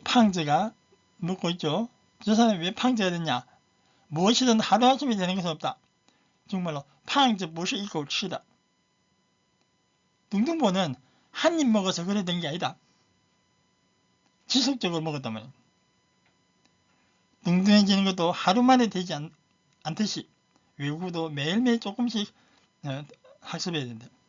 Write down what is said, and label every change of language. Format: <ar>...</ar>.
<ko>팡즈가 먹고 있죠. 저 사람이 왜 팡즈가 됐냐? 무엇이든 하루아침에 되는 것은 없다. 정말로</ko> <zh>팡즈 不是一口吃的.</zh> <ko>둥둥보는 한 입 먹어서 그래 된 게 아니다. 지속적으로 먹었단 말이에요. 둥둥해지는 것도 하루 만에 되지 않듯이 외국어도 매일매일 조금씩 학습해야 된다.</ko>